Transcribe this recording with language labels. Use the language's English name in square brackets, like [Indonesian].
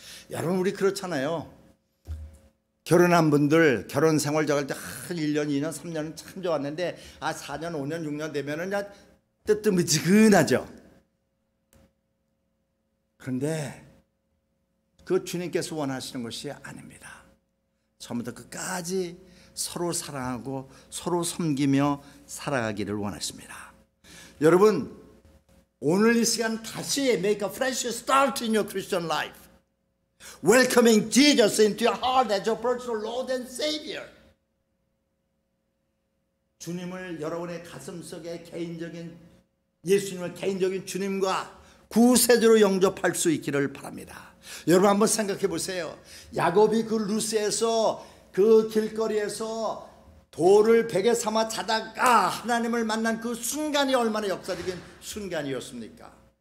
[Korean] 여러분, 우리 그렇잖아요. 결혼한 분들 결혼 생활 저할 때 1년, 2년, 3년은 참 좋았는데 4년, 5년, 6년 되면은 뜨뜻미지근하죠. 그런데 그 주님께서 원하시는 것이 아닙니다. 처음부터 끝까지 서로 사랑하고 서로 섬기며 살아가기를 원하십니다. 여러분, 오늘 이 시간 다시 [English] make a fresh start in your Christian life. Welcoming Jesus into your heart as your personal Lord and Savior. [Korean] 주님을 여러분의 가슴속에 예수님을 개인적인 주님과 구세주로 영접할 수 있기를 바랍니다. 여러분, 한번 생각해 보세요. 야곱이 그 루스에서 그 길거리에서 돌을 베개 삼아 자다가 하나님을 만난 그 순간이 얼마나 역사적인 순간이었습니까?